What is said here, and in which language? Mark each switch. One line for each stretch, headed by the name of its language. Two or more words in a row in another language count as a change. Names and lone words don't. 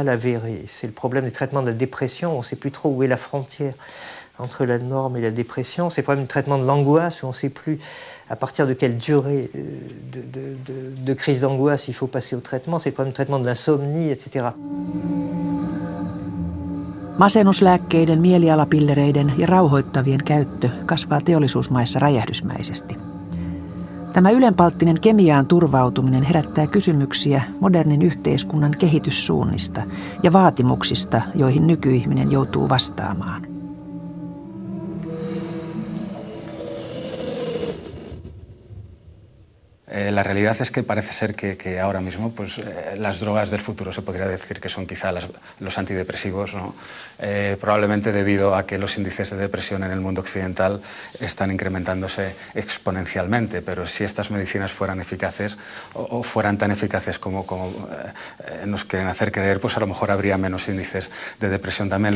French: C'est le problème des traitements de la dépression, on ne sait plus trop où est la frontière entre la norme et la dépression. C'est le problème du traitement de l'angoisse, où on ne sait plus à partir de quelle durée de crise d'angoisse il faut passer au traitement. C'est le problème du traitement de l'insomnie, etc.
Finnish: Masennuslääkkeiden, mielialapillereiden ja rauhoittavien käyttö kasvaa teollisuusmaissa räjähdysmäisesti. Tämä ylenpalttinen kemiaan turvautuminen herättää kysymyksiä modernin yhteiskunnan kehityssuunnista ja vaatimuksista, joihin nykyihminen joutuu vastaamaan.
Spanish: La realidad es que parece ser que ahora mismo pues, las drogas del futuro se podría decir que son quizá los antidepresivos, ¿no? Probablemente debido a que los índices de depresión en el mundo occidental están incrementándose exponencialmente, pero si estas medicinas fueran eficaces o fueran tan eficaces como nos quieren hacer creer, pues a lo mejor habría menos índices de depresión también.